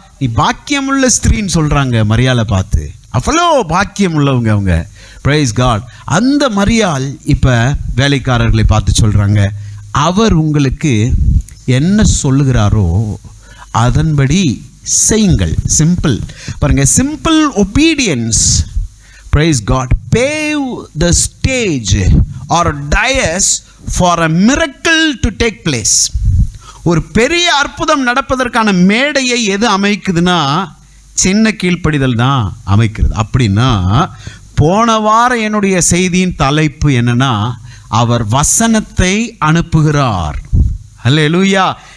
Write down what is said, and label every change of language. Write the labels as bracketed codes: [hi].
[ta] நீ பாக்கியமுள்ள ஸ்திரீன்னு சொல்கிறாங்க மரியாளை பார்த்து. அவ்வளோ பாக்கியம் உள்ளவங்க அவங்க. Price God. அந்த மரியாள் இப்போ வேலைக்காரர்களை பார்த்து சொல்கிறாங்க, அவர் உங்களுக்கு என்ன சொல்லுகிறாரோ அதன்படி செய்யுங்கள். [en] simple [ta] பாருங்க, [en] Simple obedience, praise God, pave the stage or dais for a miracle to take place. [ta] ஒரு பெரிய அற்புதம் நடப்பதற்கான மேடையை எது அமைக்குதுன்னா சின்ன கீழ்ப்படிதல் தான் அமைக்கிறது. அப்படின்னா போன வாரம் என்னுடைய செய்தியின் தலைப்பு என்னன்னா, அவர் வசனத்தை அனுப்புகிறார். அல்லேலூயா.